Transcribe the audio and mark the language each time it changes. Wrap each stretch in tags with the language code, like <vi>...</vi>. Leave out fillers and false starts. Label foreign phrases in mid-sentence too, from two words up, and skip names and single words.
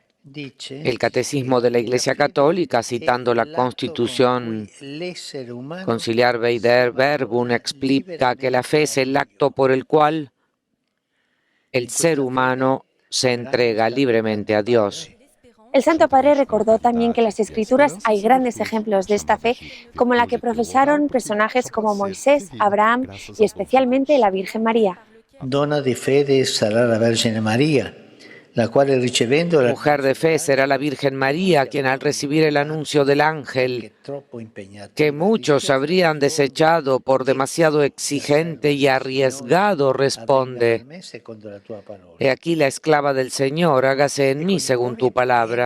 <es>El Catecismo de la Iglesia Católica, citando la Constitución Conciliar Veider Verbum, explica que la fe es el acto por el cual el ser humano se entrega libremente a Dios. El Santo Padre recordó también que en las Escrituras hay grandes ejemplos de esta fe, como la que profesaron personajes como Moisés, Abraham y especialmente la Virgen María.</es> <it>Donna di fede sarà la Vergine María,</it> <es>la cual</es> <it>ricevendo la</it> <es>Mujer de fe será la Virgen María, quien al recibir el anuncio del ángel, que muchos habrían desechado por demasiado exigente y arriesgado, responde: He aquí la esclava del Señor, hágase en mí según tu palabra.</es>